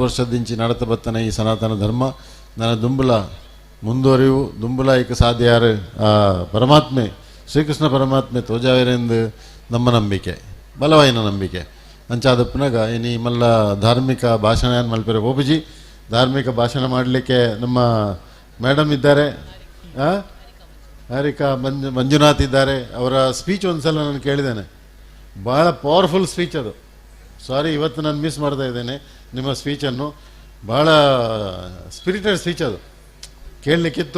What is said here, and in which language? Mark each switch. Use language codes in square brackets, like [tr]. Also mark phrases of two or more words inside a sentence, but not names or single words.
[tcy] ವರ್ಷದಿಂಚಿ ನಡತ ಬತ್ತನ ಈ ಸನಾತನ ಧರ್ಮ ನನ್ನ ದುಂಬುಲ ಮುಂದುವರಿವು ದುಂಬುಲ ಈಕ ಸಾಧ್ಯ ಯಾರು ಆ ಪರಮಾತ್ಮೆ ಶ್ರೀಕೃಷ್ಣ ಪರಮಾತ್ಮೆ ತೋಜಾವೇರೆಂದು ನಮ್ಮ ನಂಬಿಕೆ ಬಲವಾಯಿನ ನಂಬಿಕೆ ಅಂಚಾದಪ್ಪನಾಗ ಇನ್ನು ಮಲ್ಲ [kn] ಧಾರ್ಮಿಕ ಭಾಷಣ ಏನು ಮಲ್ಪೇರೆ ಬೋಬುಜಿ ಧಾರ್ಮಿಕ ಭಾಷಣ ಮಾಡಲಿಕ್ಕೆ ನಮ್ಮ ಮೇಡಮ್ ಇದ್ದಾರೆ ಹಾರಿಕಾ ಮಂಜುನಾಥ್ ಇದ್ದಾರೆ. ಅವರ ಸ್ಪೀಚ್ ಒಂದು ಸಲ ನಾನು ಕೇಳಿದ್ದೇನೆ, ಭಾಳ ಪವರ್ಫುಲ್ ಸ್ಪೀಚ್ ಅದು. ಸಾರಿ ಇವತ್ತು ನಾನು ಮಿಸ್ ಮಾಡ್ತಾ ಇದ್ದೇನೆ ನಿಮ್ಮ ಸ್ಪೀಚನ್ನು, ಭಾಳ ಸ್ಪಿರಿಟೆಡ್ ಸ್ಪೀಚ್ ಅದು ಕೇಳಲಿಕ್ಕಿತ್ತು.